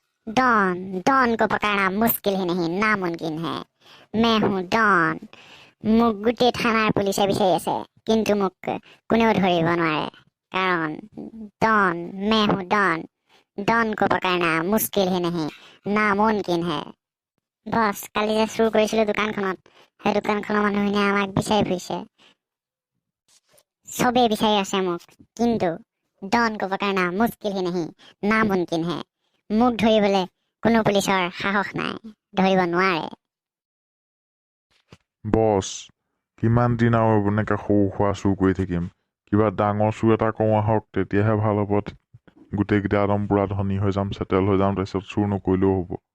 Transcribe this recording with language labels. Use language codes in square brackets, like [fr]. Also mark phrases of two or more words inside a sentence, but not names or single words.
[hi] डॉन को पकड़ना मुश्किल ही नहीं नामुमकिन है मैं हूँ डॉन [as] মোক গোটেই থানাৰ পুলিচে বিচাৰি আছে কিন্তু মোক কোনেও ধৰিব নোৱাৰে কাৰণ ডন [hi] मैं हूँ डॉन को पकड़ना मुश्किल ही नहीं नामुमकिन है [as] বছ কালি যে চুৰ কৰিছিলো দোকানখনত সেই দোকানখনৰ মানুহখিনিয়ে আমাক বিচাৰি ফুৰিছে চবেই বিচাৰি আছে মোক কিন্তু [hi] डॉन को पकड़ना मुश्किल ही नहीं नामुमकिन है [as] মোক ধৰিবলৈ কোনো পুলিচৰ সাহস নাই ধৰিব নোৱাৰে বছ কিমান দিন আৰু এনেকৈ সৰু সুৰা চুৰ কৰি থাকিম কিবা ডাঙৰ চুৰ এটা কৰোঁ আহক তেতিয়াহে ভাল হ'ব গোটেইকেইটা একদম পূৰা ধনী হৈ যাম চেটেল হৈ যাম তাৰপিছত চুৰ নকৰিলেও হ'ব